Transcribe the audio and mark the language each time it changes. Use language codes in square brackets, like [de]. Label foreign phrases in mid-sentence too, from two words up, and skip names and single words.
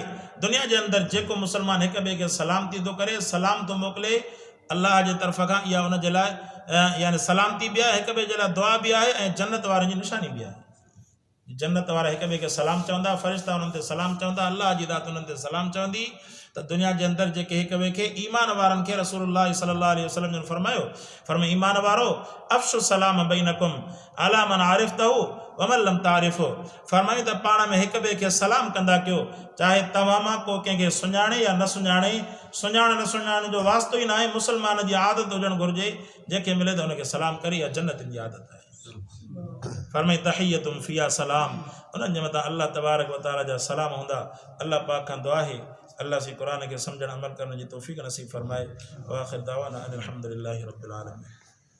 [sd] दुनिया जे अंदरि जेको मुसलमान हिक ॿिए खे सलामती थो करे, सलाम थो मोकिले अल्लाह जे तरफ़ खां, इहा उन जे लाइ यानी सलामती बि आहे, हिक ॿिए जे लाइ दुआ बि आहे, ऐं जन्नत वारनि जी निशानी बि आहे। जन्नत वारा हिक ॿिए खे सलाम चवंदा, फ़रिश्ता उन्हनि ते सलाम चवंदा, अल्लाह जी ज़ात उन्हनि ते सलाम चवंदी। त दुनिया जे अंदरि जेके हिक ॿिए खे ईमान वारनि खे रसूलुल्लाह [ar] صلى الله عليه وسلم [sd] जन फरमायो, फरमाए ईमान वारो [ar] أفشوا السلام بينكم على من عرفته ومن لم تعرفه. [sd] फरमायो त पाण में हिक ॿिए खे सलाम कंदा कयो, चाहे तव्हां मां को कंहिंखे सुञाणे या न सुञाणे, सुञाण न सुञाण जो वास्तो ई न आहे, मुसलमान जी आदत हुजणु घुरिजे, जंहिंखे मिले त हुनखे सलाम करे, इहा जन्नतिन जी आदत आहे। फरमाई [ar] تحيتهم فيها سلام, [sd] उन्हनि जे मथां [ar] الله تبارك وتعالى [sd] जा सलाम हूंदा। अल्लाह पाक खां दुआ आहे अल्लाह से क़ुरान खे सम्झण अमल करण जी तौफ़ीक़ नसीब फरमाए। [ar] وآخر دعوانا أن الحمد لله رب العالمين.